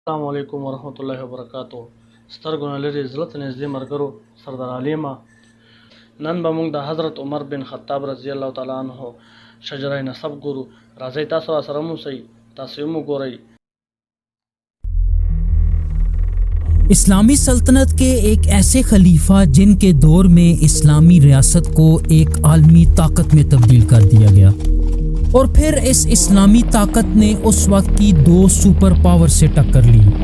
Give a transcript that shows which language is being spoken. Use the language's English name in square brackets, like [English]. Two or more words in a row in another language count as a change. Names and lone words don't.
[Arabic] السلام علیکم ورحمۃ اللہ وبرکاتہ. [Pashto] سترګو نه لرې زړه ته نږدې ملګرو سردار علیمه، نن به موږ د حضرت عمر بن خطاب [Arabic] رضی الله تعالی عنہ [Pashto] شجره نسب ګورو. راځئ تاسو راسره مو اوسئ، تاسو یې وګورئ. [Urdu] اسلامی سلطنت کے ایک ایسے خلیفہ جن کے دور میں اسلامی ریاست کو ایک عالمی طاقت میں تبدیل کر دیا گیا، اور پھر اس اسلامی طاقت نے اس وقت کی دو سپر پاور سے ٹکر لی.